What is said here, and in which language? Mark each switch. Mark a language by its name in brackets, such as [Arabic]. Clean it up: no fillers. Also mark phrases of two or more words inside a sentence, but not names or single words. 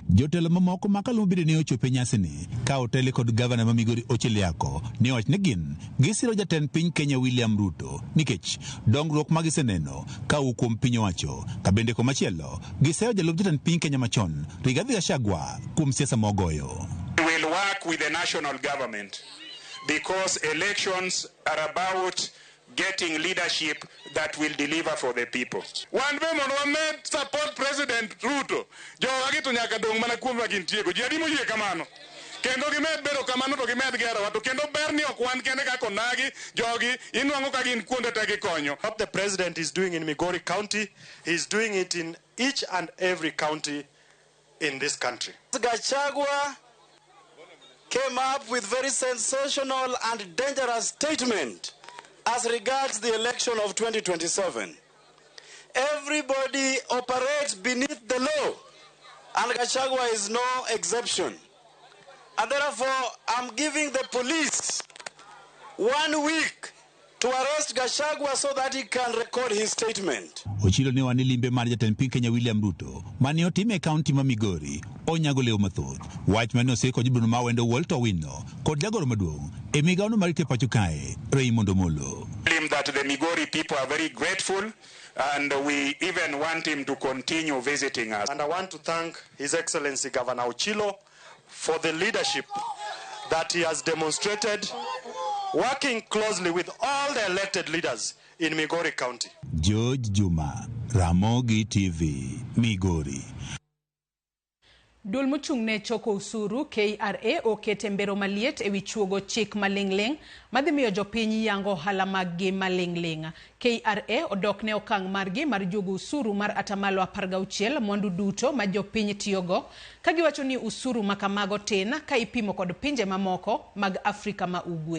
[Luo (Kenya and Tanzania)] Jotelo mamoko makaluwo bende ne ochope nyasini, ka otele kod gavana ma Migori Ochile Nyako, ne wach ne gin, gisiro jatend piny Kenya William Ruto, nikech dongruok ma giseneno, ka kuom piny owacho, ka bende komachielo, giseyo jalup jatend piny Kenya machon, Rigathi Gachagua, kuom siasa mogoyo. [English] We will work with the national government because elections are about getting leadership that will deliver for the people. One woman one support President Ruto. [Luo (Kenya and Tanzania)] Jo agito nyaka dong mana kuom wagintiego. Ji adimo yie kamano. Kendo gimed bedo kamano to gimed gero wato kendo berni ok wan kende ka konagi jogi inwango ka gin kuonde te gikonyo. [English] What the president is doing in Migori County, he's doing it in each and every county in this country. Gachagua came up with very sensational and dangerous statement as regards the election of 2027. Everybody operates beneath the law, and Gachagua is no exception. And therefore, I'm giving the police 1 week to arrest Gachagua so that he can record his statement. [Luo (Kenya and Tanzania)] Ochilo ne wane limbe mar jatend piny Kenya William Ruto, mane otime e kaunti ma Migori, onyago leo mathoth. Wach mane oseko Dibon ma wendo Walter Wino, kod jagoro maduong' e migawo no marito pacho kae, Raymond Omolo. [English] That the Migori people are very grateful and we even want him to continue visiting us. And I want to thank His Excellency Governor Ochilo for the leadership that he has demonstrated, working closely with all the elected leaders in Migori County. George Juma, Ramogi TV, Migori. [Luo (Kenya and Tanzania)] Dul mochung' ne choko usuru KRA okete mbero maliet ewi chuogo chik maling'ling' madhi miyo jopiny yango ohala maggi maling'ling'. KRA odok ne okang' margi mar juogo usuru mar atamalo 16 mwandu duto ma jopiny tiyogo, ka giwacho ni usuru makamago tin ka ipimo kod pinje mamoko mag Afrika ma Ugwe.